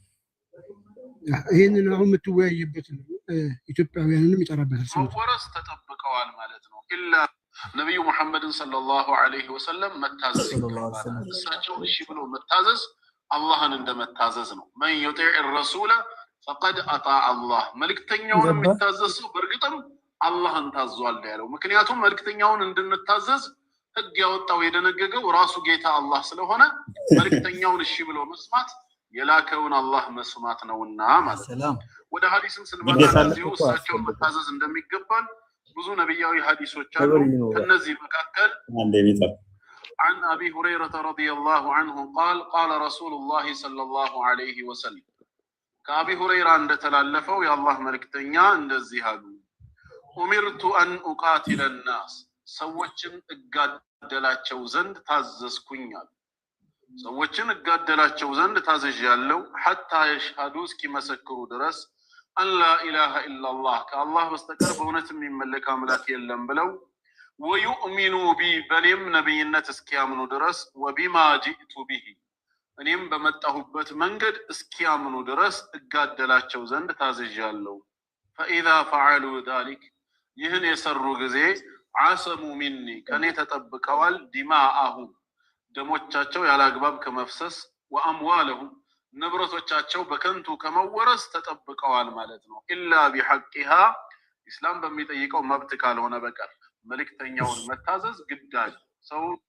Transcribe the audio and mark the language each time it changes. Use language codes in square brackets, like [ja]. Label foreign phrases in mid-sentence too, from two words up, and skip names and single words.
[am] ይሄንን አሁን የምትወያይበት ኢትዮጵያውያንንም ይጠራበታል ወረስ ተጠብቀዋል ማለት ነው ኢላ ነብዩ መሐመድን [ar] صلى الله عليه وسلم [am] መታዘዝ እሳቸው እሺ ብሎ መታዘዝ አላህን እንደመታዘዝ ነው [ar] من يطع الرسول فقد اطاع الله [am] መልእክተኛውን የሚታዘዝ ሰው በርግጥም አላህን ታዟል ያለው ምክንያቱም መልእክተኛውን እንድንታዘዝ ህግ ያወጣው የደነገገው ራሱ ጌታ አላህ ስለሆነ መልእክተኛውን እሺ ብሎ መስማት የላከውን አላህ መስማት ነውና ማለት ነው ወደ ሐዲስም ስንመጣ እሳቸው መታዘዝ እንደሚገባን ብዙ ነብያዊ ሐዲሶች አሉ ከነዚህ መካከል [ar] عن ابي هريره رضي الله عنه قال قال رسول الله صلى الله عليه وسلم كابي هريره [am] እንደተላለፈው የአላህ መልእክተኛ እንደዚህ አሉ [ar] أمرت أن أقاتل [am] الناس ሰዎችን እጋደላቸው ዘንድ ታዘዝኩኛል ሰዎችን እጋደላቸው ዘንድ ታዘዣለሁ [ar] حتى يشهدوا [am] እስኪመሰክሩ ድረስ [ar] أن لا إله إلا الله [am] ከአላህ በስተቀር በእውነት የሚመለክ አምላክ የለም ብለው [ar] ويؤمنوا بي [am] በኔም ነብይነት እስኪያምኑ ድረስ [ar] وبما جئت به [am] እኔም በመጣሁበት መንገድ እስኪያምኑ ድረስ እጋደላቸው ዘንድ ታዘዣለሁ [ar] فاذا فعلوا ذلك [am] ይህን የሰሩ ጊዜ [ar] عصموا مني [am] ከኔ ተጠብቀዋል ዲማአሁም ደሞቻቸው ያላግባብ ከመፍሰስ ወአምዋለሁም ንብረቶቻቸው በከንቱ ከመወረስ ተጠብቀዋል ማለት ነው [ar] إلا بحقها [am] እስላም በሚጠይቀው መብት ካልሆነ በቀር መልእክተኛውን መታዘዝ ግዳጅ ሰው